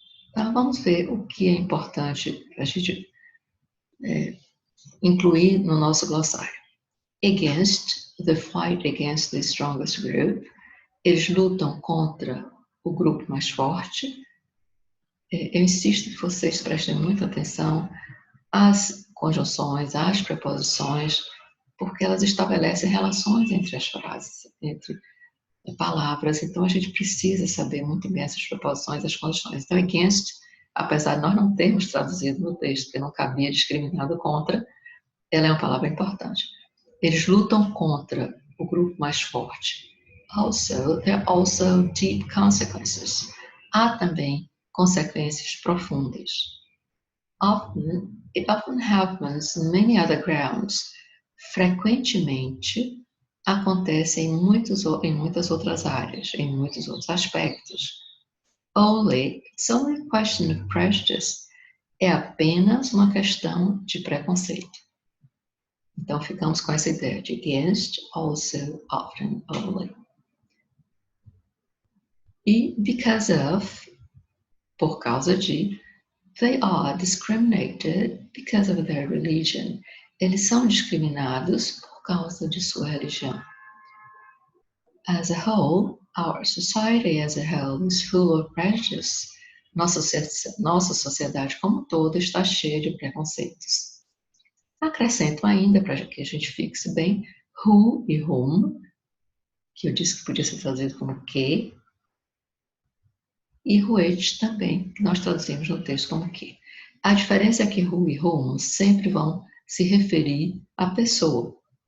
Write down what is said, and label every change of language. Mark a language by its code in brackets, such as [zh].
[pt] Então, vamos ver o que é importante a gente incluir no nosso glossário. [en] Against, the fight against the strongest group. [pt] Eles lutam contra o grupo mais forte. Eu insisto que vocês prestem muita atenção às conjunções, às preposições, porque elas estabelecem relações entre as frases, entre palavras. Então, a gente precisa saber muito bem essas preposições, as condições. Então, against, apesar de nós não termos traduzido no texto, que não cabia discriminado contra, ela é uma palavra importante. Eles lutam contra o grupo mais forte. [en] There are also deep consequences. [pt] Há também consequências profundas. [en] It often happens in many other grounds. [pt] Frequentemente acontece em muitas outras áreas, em muitos outros aspectos. [en] It's only a question of prejudice. [pt] É apenas uma questão de preconceito. Então, ficamos com essa ideia de against, also, often, only. E [en] because of, [pt] por causa de, [en] they are discriminated because of their religion. [pt] Eles são discriminados por causa de sua religião. [en] As a whole, our society as a whole is full of prejudice. [pt] Nossa sociedade como um todo está cheia de preconceitos. Acrescento ainda, para que a gente fixe bem, who e whom, que eu disse que podia ser traduzido como que, e which também, que nós traduzimos no texto como que. A diferença é que who e whom sempre vão se referir à pessoa.